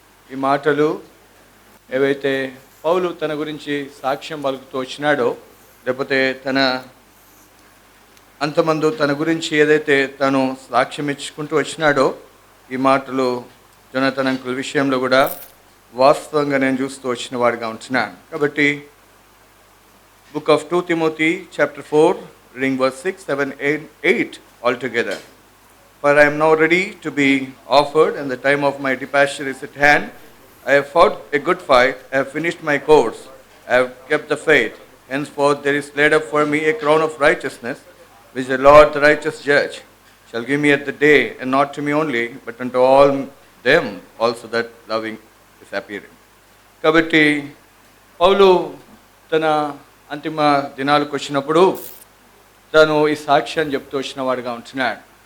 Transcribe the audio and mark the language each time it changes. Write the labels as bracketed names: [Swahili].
[Telugu] ఈ మాటలు ఏవైతే పౌలు తన గురించి సాక్ష్యం పలుకుతూ వచ్చినాడో, లేకపోతే తన అంతమందు తన గురించి ఏదైతే తను సాక్ష్యం ఇచ్చుకుంటూ వచ్చినాడో, ఈ మాటలు జొనాథన్ అంకుల్ విషయంలో కూడా వాస్తవంగా నేను చూస్తూ వచ్చిన వాడిగా ఉంటున్నాను. [English] కాబట్టి book of 2 Timothy chapter 4 reading verse 6, 7, 8 altogether. For I am now ready to be offered, and the time of my departure is at hand. I have fought a good fight, I have finished my course, I have kept the faith. Henceforth there is laid up for me a crown of righteousness, which the Lord the righteous judge shall give me at the day, and not to me only, but unto all them also that loving is appearing. [Telugu] కాబట్టి పౌలు తన అంతిమ దినాలకు వచ్చినప్పుడు తను ఈ సాక్ష్యాన్ని చెప్తూ వచ్చిన వాడిగా ఉంటున్నాడు.